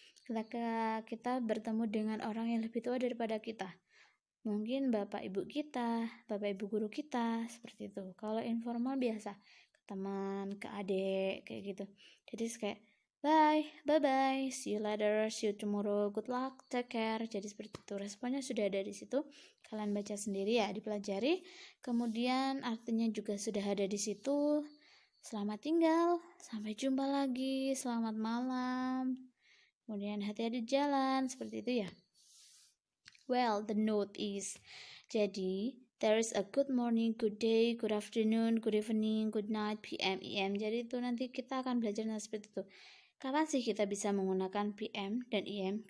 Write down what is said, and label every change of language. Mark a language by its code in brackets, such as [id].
[id] ketika kita bertemu dengan orang yang lebih tua daripada kita. Mungkin bapak ibu kita, bapak ibu guru kita, seperti itu. Kalau informal biasa ke teman, ke adik, kayak gitu. Jadi kayak [en] bye, see you later, see you tomorrow, good luck, take care. [id] Jadi seperti itu. Responnya sudah ada di situ. Kalian baca sendiri ya, dipelajari. Kemudian artinya juga sudah ada di situ. Selamat tinggal, sampai jumpa lagi, selamat malam. Kemudian hati-hati di jalan, seperti itu ya. [en] Well, the note is, [id] jadi [en] there is a good morning, good day, good afternoon, good evening, good night, PM, EM. [id] Jadi itu nanti kita akan belajar seperti itu. Kapan sih kita bisa menggunakan PM dan EM?